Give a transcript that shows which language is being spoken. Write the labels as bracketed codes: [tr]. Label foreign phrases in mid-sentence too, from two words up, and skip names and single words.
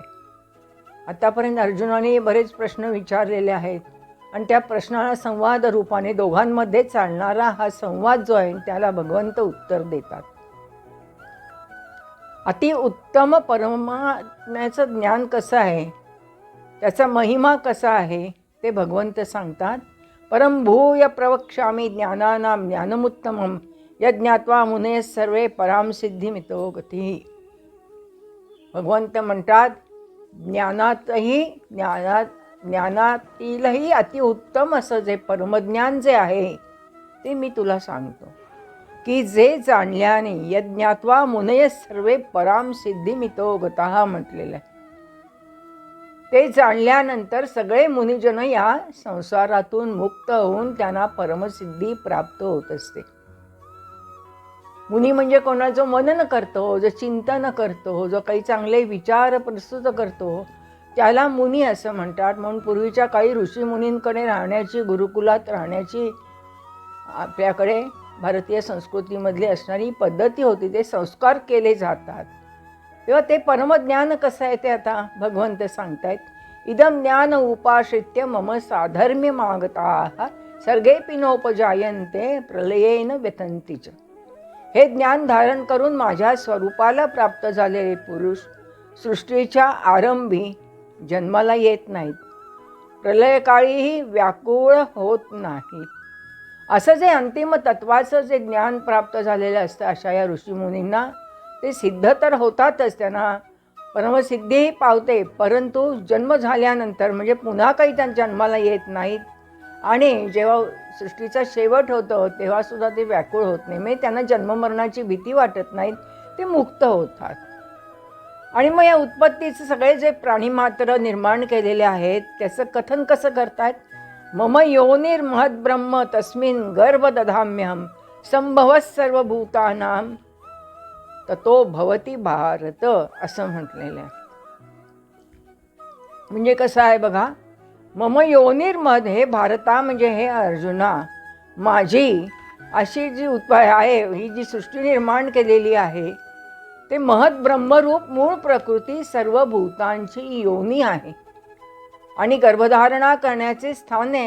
[mr] आतापर्यंत अर्जुनाने बरेच प्रश्न विचारलेले आहेत आणि त्या प्रश्नाला संवाद रूपाने दोघांमध्ये चालणारा हा संवाद जो आहे त्याला भगवंत उत्तर देतात। अतिउत्तम परमात्म्याचं ज्ञान कसं आहे, त्याचा महिमा कसा आहे ते भगवंत सांगतात। [sa] परम भूय प्रवक्ष्यामि ज्ञानानां ज्ञानमुत्तमं यज्ञात्वा मुनयः सर्वे पराम सिद्धिमितो गतिः। [mr] भगवंत म्हणतात ज्ञानातीलही अतिउत्तम असं जे परमज्ञान जे आहे ते मी तुला सांगतो की जे जाणल्याने [sa] यज्ञात्वा मुनयः सर्वे पराम सिद्धिमितो गतः [mr] म्हटलेलं आहे। ते जाणल्यानंतर सगळे मुनिजन या संसारातून मुक्त होऊन त्यांना परमसिद्धी प्राप्त होत असते। मुनी म्हणजे कोणा जो मनन करतो, जो चिंतन करतो, जो काही चांगले विचार प्रस्तुत करतो त्याला मुनी असं म्हणतात। म्हणून पूर्वीच्या काळी ऋषी मुनींकडे राहण्याची, गुरुकुलात राहण्याची आपल्याकडे भारतीय संस्कृतीमधली असणारी पद्धती होती, ते संस्कार केले जातात। तेव्हा ते परमज्ञान कसं आहे ते आता भगवंत सांगतायत। [sa] इदम ज्ञान उपाश्रित्य मम साधर्म्यमागताः सर्गेऽपि नोपजायन्ते प्रलयेन व्यथन्ति च। [mr] हे ज्ञान धारण करून माझ्या स्वरूपाला प्राप्त झालेले पुरुष सृष्टीच्या आरंभी जन्माला येत नाहीत, प्रलयकाळीही व्याकुळ होत नाहीत। असं जे अंतिम तत्वाचं जे ज्ञान प्राप्त झालेलं असतं अशा या ऋषीमुनींना ते सिद्ध तर होतातच, त्यांना परमसिद्धीही पावते, परंतु जन्म झाल्यानंतर म्हणजे पुन्हा काही त्यांच्या जन्माला येत नाहीत आणि जेव्हा सृष्टीचा शेवट होतो तेव्हा सुद्धा ते व्याकुळ होत नाही, म्हणजे त्यांना जन्ममरणाची भीती वाटत नाहीत, ते मुक्त होतात। आणि मग या उत्पत्तीचे सगळे जे प्राणीमात्र निर्माण केलेले आहेत त्याचं कथन कसं करतात। [sa] मम योनिर्महद्ब्रह्म तस्मिन् गर्भ दधाम्यहं संभवः सर्वभूतानां ततो भवति भारत [mr] असं म्हटलेलं आहे। म्हणजे कसं आहे बघा, [sa] मम योनिर्मद [mr] हे भारता म्हणजे हे अर्जुना, माझी अशी जी आहे ही जी सृष्टी निर्माण केलेली आहे ते महत ब्रह्मरूप मूळ प्रकृती सर्व भूतांची योनी आहे आणि गर्भधारणा करण्याचे स्थान आहे।